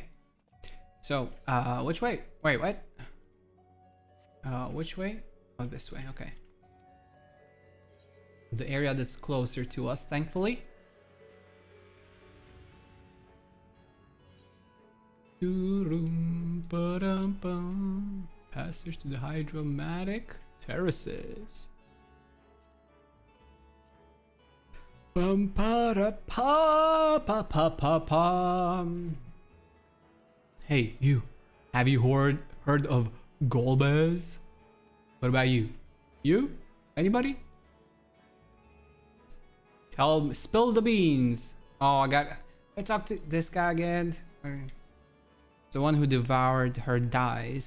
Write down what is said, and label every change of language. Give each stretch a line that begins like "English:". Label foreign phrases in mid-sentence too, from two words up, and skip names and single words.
English: So, which way? Wait, what? Which way? Oh, this way, okay. The area that's closer to us, thankfully. Passage to the hydromatic terraces. Bum pa da pa pa pa pa pa. Hey, you. Have you heard of Golbez? What about you? You? Anybody? Spill the beans. Oh, I talked to this guy again. The one who devoured her dies.